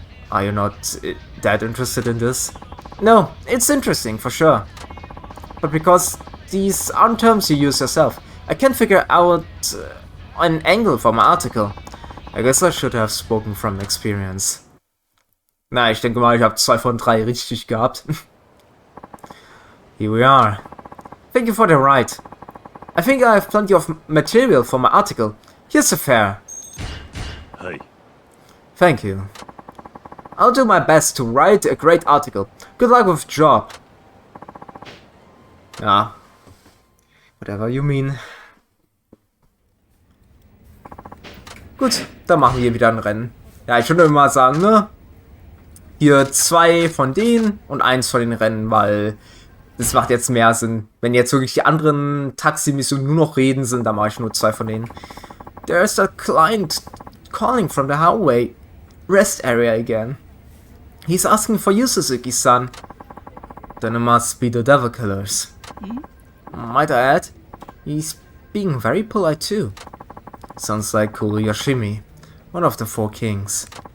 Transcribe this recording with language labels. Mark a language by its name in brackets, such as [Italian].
[English] Are you not that interested in this? No, it's interesting for sure. But because these aren't terms you use yourself, I can't figure out an angle for my article. I guess I should have spoken from experience. [German] Na, ich denke mal, ich habe 2 von 3 richtig gehabt. [English] Here we are. Thank you for the ride. I think I have plenty of material for my article. Here's the fare. Hi. Thank you. I'll do my best to write a great article. Good luck with job. Ja. Whatever you mean. [German] Gut, dann machen wir wieder ein Rennen. Ja, ich würde immer sagen, ne? Hier 2 von denen und 1 von den Rennen, weil das macht jetzt mehr Sinn. Wenn jetzt wirklich die anderen Taxi-Missionen nur noch Reden sind, dann mache ich nur 2 von denen. [English] There's a client calling from the highway rest area again. He's asking for you, Suzuki-san. Then it must be the Devil Killers. Might I add, he's being very polite too. Sounds like Kuroyoshimi, one of the 4 kings.